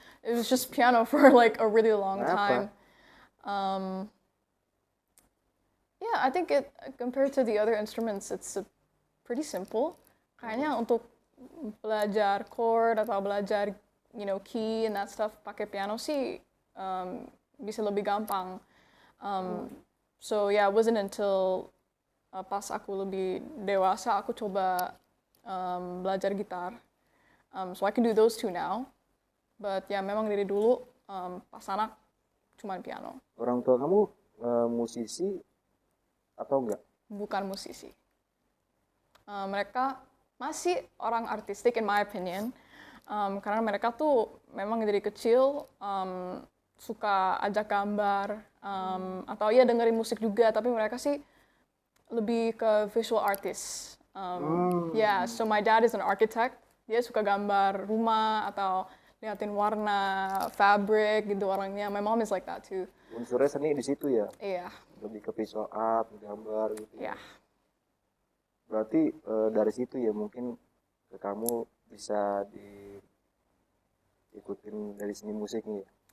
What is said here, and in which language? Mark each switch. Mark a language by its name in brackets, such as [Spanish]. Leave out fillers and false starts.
[English] It was just piano for like a really long time. Yeah, I think it compared to the other instruments, it's pretty simple. [Indonesian] Kayaknya untuk belajar chord atau belajar, [English] key and that stuff [Indonesian] pakai piano sih bisa lebih gampang. [English] So yeah, it wasn't until [Indonesian] pas aku lebih dewasa aku coba belajar gitar. [English] So I can do those two now. But [Indonesian] ya memang dari dulu pas anak cuma piano. Orang tua kamu musisi atau enggak? Bukan musisi. Mereka masih orang artistik [English] in my opinion. [Indonesian] Karena mereka tuh memang dari kecil suka ajak gambar atau ya dengerin musik juga, tapi mereka sih lebih ke visual artist. [English] Yeah, so my dad is an architect. [Indonesian] Dia suka gambar rumah atau liatin warna, fabric gitu orangnya. [English] My mom is like that too. [Indonesian] Unsurnya seni di situ ya? Iya. Lebih ke visual art, gambar gitu. Iya. Berarti dari situ ya mungkin ke kamu bisa diikutin dari seni musiknya ya?